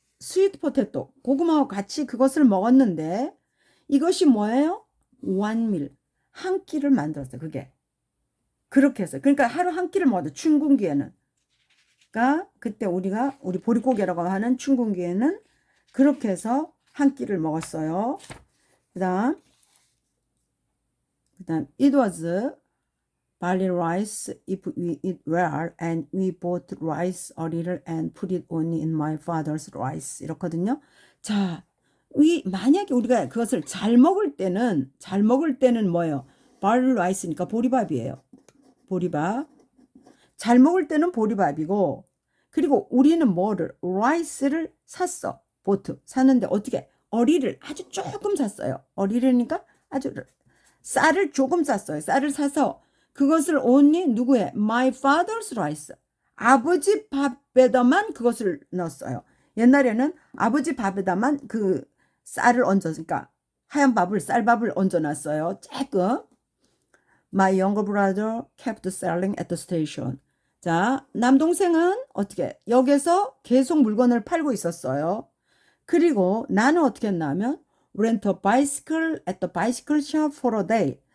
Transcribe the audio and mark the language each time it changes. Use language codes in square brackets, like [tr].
[ko] 스위트 포테토, 고구마와 같이 그것을 먹었는데 이것이 뭐예요? 원밀, 한 끼를 만들었어요. 그게 그렇게 해서 그러니까 하루 한 끼를 먹었어요. 춘궁기에는. 그러니까 그때 우리 보릿고개라고 하는 춘궁기에는 그렇게 해서 한 끼를 먹었어요. [en] 그다음 it was barley rice if we eat well, and we bought rice a little and put it only in my father's rice. [ko] 이렇거든요. 자, 만약에 우리가 그것을 잘 먹을 때는 뭐예요? barley rice니까 보리밥이에요. 보리밥. 잘 먹을 때는 보리밥이고, 그리고 우리는 뭐를? rice를 샀어. 보트 샀는데 어떻게? 어리를 아주 조금 샀어요. 어리르니까 아주 쌀을 조금 샀어요. 쌀을 사서 그것을 only 누구의? [en] My father's rice. [ko] 아버지 밥에다만 그것을 넣었어요. 옛날에는 아버지 밥에다만 그 쌀을 얹었으니까 하얀 밥을 쌀밥을 얹어놨어요. 조금. [en] My younger brother kept selling at the station. [ko] 자, 남동생은 어떻게? 역에서 계속 물건을 팔고 있었어요. 그리고 나는 어떻게 했냐면 [en] rent a bicycle at the bicycle shop for a day.